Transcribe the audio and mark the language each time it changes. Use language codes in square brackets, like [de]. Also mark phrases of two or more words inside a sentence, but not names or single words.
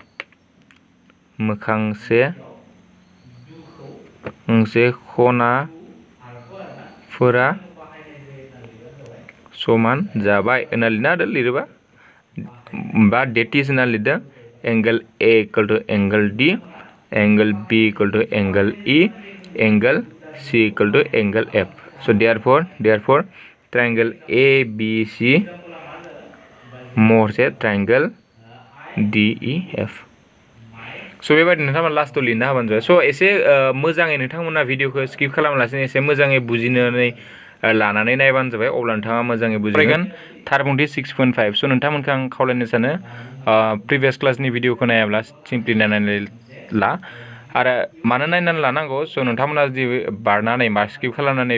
[brx] मोखांसे खनाफोरा समान जाबाय होनना लिरना लिरोबा बा [en] that is [brx] होनना लिरदों [en] angle a equal to angle d angle b equal to angle e angle c equal to angle f so therefore triangle ABC [brx] महरसे [en] triangle DEF [brx] स' बेबायदि नोंथांमोना लास्टआव लिरना होबानो जाबाय स' एसे मोजाङै नोंथांमोना भिडिअखौ स्किप खालामालासिनो एसे मोजाङै बुजिनानै लानानै नायबानो जाबाय अब्ला नोंथाङा मोजाङै बुजिगोन थारबुंथि 6.5 स' नोंथांमोनखौ आं खावलायनो सानो [en] previous classni [brx] भिडिअखौ नायाब्ला सिम्पलि नायनानै ला आरो मानो नायनानै लानांगौ स' नोंथांमोना जुदि बारनानै बा स्किप खालामनानै